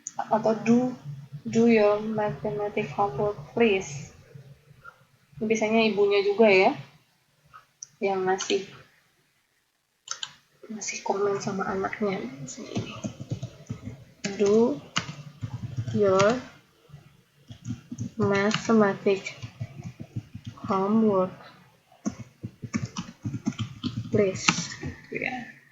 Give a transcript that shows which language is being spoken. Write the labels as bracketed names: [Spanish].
[English] Atau do your mathematics homework please. [Indonesian] Biasanya ibunya juga ya yang ngasih komen sama anaknya. [English] Do your mathematics homework please ya.